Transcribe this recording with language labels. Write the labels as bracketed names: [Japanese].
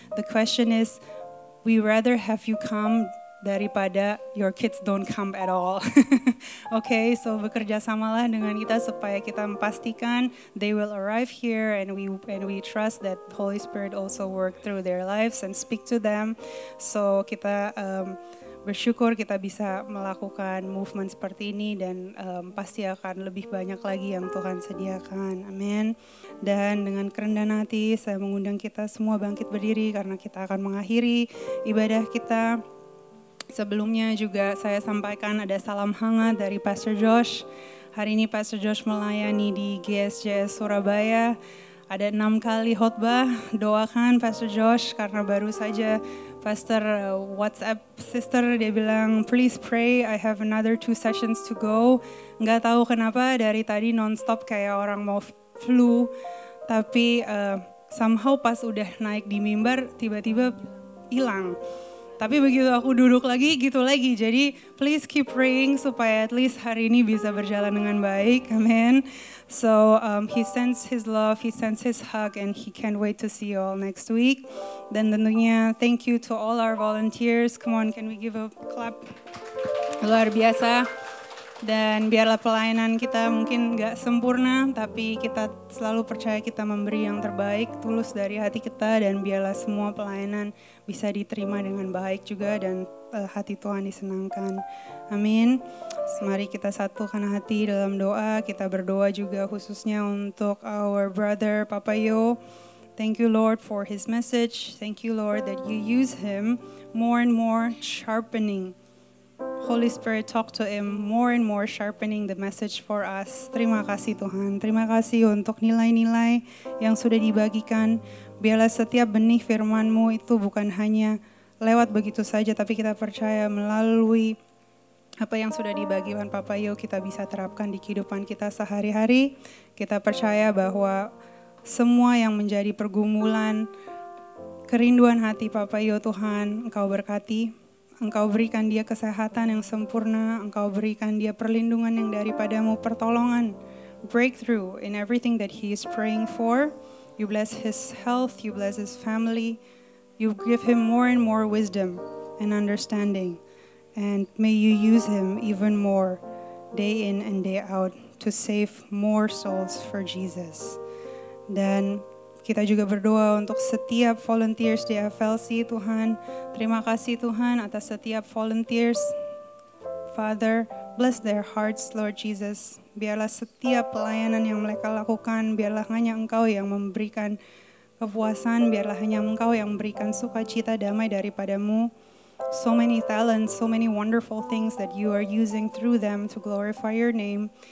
[English] The question is, we rather have you come [Indonesian] daripada [English] your kids don't come at all. Okay, so [Indonesian] bekerja samalah dengan kita supaya kita memastikan [English] they will arrive here and we trust that Holy Spirit also work through their lives and speak to them. [Indonesian] So kita bersyukur kita bisa melakukan movement seperti ini dan pasti akan lebih banyak lagi yang Tuhan sediakan. Amin. Dan dengan kerendahan hati saya mengundang kita semua bangkit berdiri karena kita akan mengakhiri ibadah kita. Sebelumnya juga saya sampaikan ada salam hangat dari Pastor Josh. Hari ini Pastor Josh melayani di GSJS Surabaya. Ada 6 kali khotbah. Doakan Pastor Josh karena baru saja Pastor WhatsApp sister dia bilang [English] please pray, I have another 2 sessions to go. [Indonesian] Nggak tahu kenapa dari tadi nonstop kayak orang mau flu. Tapi somehow pas udah naik di mimbar tiba-tiba hilang. Tapi begitu aku duduk lagi gitu lagi. Jadi [English] please keep praying [Indonesian] supaya [English] at least [Indonesian] hari ini bisa berjalan dengan baik. [English] Amen. So he sends his love, he sends his hug and he can't wait to see you all next week. [Indonesian] Dan tentunya [English] thank you to all our volunteers. Come on, can we give a clap? [Indonesian] Luar biasa. Dan biarlah pelayanan kita mungkin gak sempurna, tapi kita selalu percaya kita memberi yang terbaik, tulus dari hati kita, dan biarlah semua pelayanan bisa diterima dengan baik juga, dan hati Tuhan disenangkan. Amin. Mari kita satukan hati dalam doa, kita berdoa juga khususnya untuk [English] our brother [Indonesian] Papa Yo. [English] Thank you Lord for his message, thank you Lord that you use him more and more sharpening. Holy Spirit talk to him more and more sharpening the message for us. [Indonesian] Terima kasih Tuhan. Terima kasih untuk nilai-nilai yang sudah dibagikan. Biarlah setiap benih firman-Mu itu bukan hanya lewat begitu saja, tapi kita percaya melalui apa yang sudah dibagikan Papa Yo kita bisa terapkan di kehidupan kita sehari-hari. Kita percaya bahwa semua yang menjadi pergumulan, kerinduan hati Papa Yo Tuhan, Engkau berkati. Engkau berikan dia kesehatan yang sempurna, Engkau berikan dia perlindungan yang daripadamu, pertolongan, [English] breakthrough in everything that he is praying for. You bless his health, you bless his family, you give him more and more wisdom and understanding. And may you use him even more day in and day out to save more souls for Jesus. Dan [Indonesian] Kita juga berdoa untuk setiap volunteers di FLC Tuhan. Terima kasih Tuhan atas setiap volunteers. [English] Father, bless their hearts Lord Jesus. [Indonesian] Biarlah setiap pelayanan yang mereka lakukan, biarlah hanya Engkau yang memberikan kepuasan, biarlah hanya Engkau yang memberikan sukacita damai daripadamu. [English] So many talents, so many wonderful things that you are using through them to glorify your name.